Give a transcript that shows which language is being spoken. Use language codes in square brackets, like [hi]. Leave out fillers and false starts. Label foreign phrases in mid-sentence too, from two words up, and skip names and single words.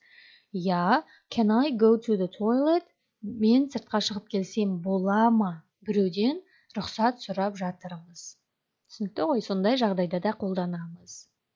[en] Я, can I go to the toilet? [kk] Мен сыртқа шығып келсем бола ма? Біреуден рұқсат сұрап жатырмыз. Түсінікті ғой, сондай жағдайда да қолданамыз.